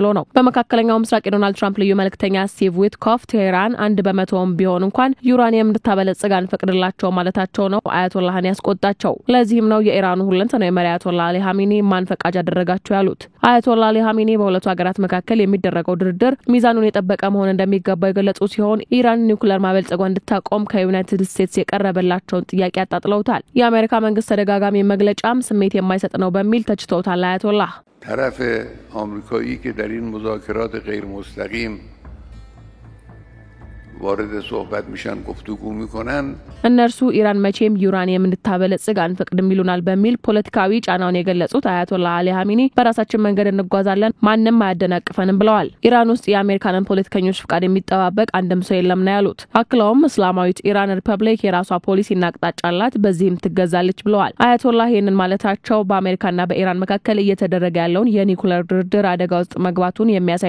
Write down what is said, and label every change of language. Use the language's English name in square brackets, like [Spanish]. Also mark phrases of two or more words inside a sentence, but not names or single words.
[Amharic] ነው። በመካከለኛው ምስራቅ የዶናልድ ትራምፕ ልዩ መልእክተኛ ስቲቭ ዊትኮፍ ቴህራን 1% ቢሆን እንኳን ዩራኒየም እንድታበለጽግ አንፈቅድላቸው ማለታቸው ነው አያቶላህን ያስቆጣቸው። ለዚህም ነው የኢራኑ ሁለንተናዊ መሪ አያቶላ አሊ ሀሚኒ ማን ፈቃጅ አደረጋቸው ያሉት። አያቶላ አሊ ሀሚኒ በሁለቱ ሀገራት መካከል የሚደረገው ድርድር ሚዛኑን የጠበቀ መሆን እንደሚገባው የገለጹ ሲሆን ኢራን ኒውክሌር ማበልጸጓን እንድታቆም ከዩናይትድ ስቴትስ የቀረበላቸውን ጥያቄ አጣጥለውታል። የአሜሪካ መንግስት ተደጋጋሚ መግለጫም ስሜት የማይሰጥ ነው በሚል ተችተውታል። አያቶላህ [Persian] طرف آمریکایی که در این مذاکرات غیر مستقیم وارد صحبت میشن گفتگو میکنن [Amharic] እነርሱ ኢራን መቼም ዩራኒየም እንድታበለጽግ አንፈቅድም ይሉናል በሚል ፖለቲካዊ ጫናውን የገለጹት አያቶላ አሊ ሀሚኒ በራሳችን መንገድ እንጓዛለን፣ ማንንም አያደናቅፈንም ብለዋል። ኢራን ውስጥ የአሜሪካንን ፖለቲከኞች ፍቃድ የሚጠባበቅ አንድም ሰው የለም ነው ያሉት። አክለውም እስላማዊት ኢራን ሪፐብሊክ የራሷ ፖሊሲና አቅጣጫ አላት፣ በዚህም ትገዛለች ብለዋል። አያቶላ ይህንን ማለታቸው በአሜሪካና በኢራን መካከል እየተደረገ ያለውን የኒውክሌር ድርድር አደጋ ውስጥ መግባቱን የሚያሳይ